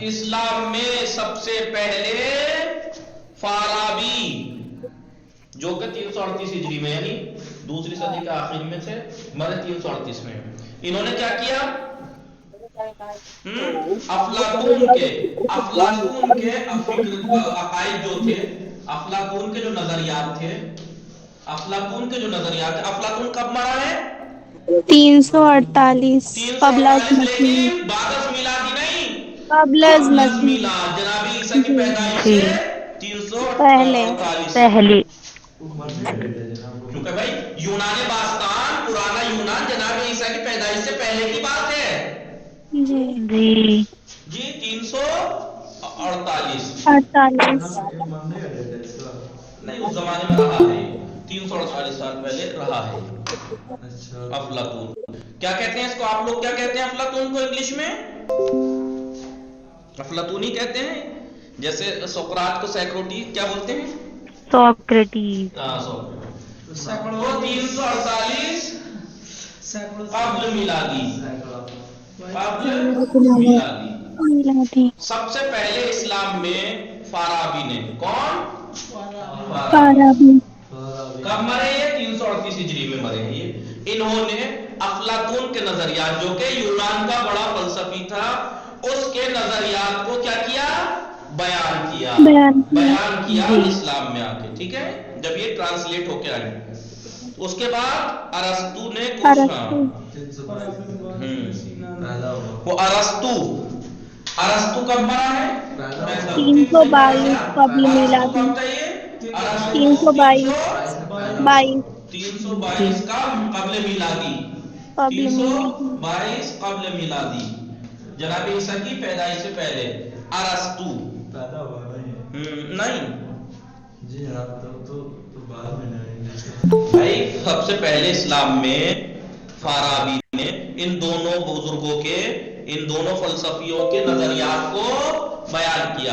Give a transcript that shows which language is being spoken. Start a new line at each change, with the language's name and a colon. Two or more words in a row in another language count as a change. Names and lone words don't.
Urdu: اسلام میں سب سے پہلے فارابی، جو کہ 338 ہجری میں، یعنی دوسری صدی کے آخر میں سے مرے 338 میں، انہوں نے کیا کیا؟ افلاطون کے عقائد جو تھے، افلاطون کے جو نظریات تھے، افلاطون کب مرا ہے؟ 348 قبل از 348 مسیح لیکن بعد میلادی نہیں، قبل از قبل از مسیح میلاد، جناب عیسیٰ کی جی پیدائش جی سے پہلے 348، پہلی کیونکہ بھائی یونان باستان، پرانا یونان جناب عیسیٰ کی پیدائش سے پہلے کی بات ہے جی جی جی 348 48 نہیں، اس زمانے میں رہا ہے، 348 سال پہلے رہا ہے افلاطون۔ کیا کہتے ہیں اس کو آپ لوگ، کیا کہتے ہیں افلاطون کو انگلش میں؟ افلاطونی کہتے ہیں، جیسے سقراط کو سیکروٹی کیا بولتے ہیں؟ سوکریٹیز وہ 348 قبل میلادی، قبل میلادی۔ میلادی سب سے پہلے اسلام میں فارابی نے، کون؟ فارابی کب مرے یہ؟ 338 ہجری میں مرے ہیں یہ۔ انہوں نے افلاطون کے نظریات، جو کہ یونان کا بڑا فلسفی تھا، اس کے نظریات کو کیا کیا؟ بیان کیا جی اسلام میں آ کے، ٹھیک ہے، جب یہ ٹرانسلیٹ ہو کے آئی۔ اس کے بعد ارسطو نے کچھ، ہاں وہ ارسطو کب مرا ہے؟ 322 قبل ارسطو میلادی کب تھا یہ؟ ارسطو 322 جی 322 کا قبل میلادی، قبل میلادی 322 قبل میلادی، جناب عیسیٰ کی پیدائش سے پہلے ارسطو نہیں بھائی، سب سے پہلے اسلام میں فارابی نے ان دونوں بزرگوں کے، ان دونوں فلسفیوں کے نظریات کو بیان کیا۔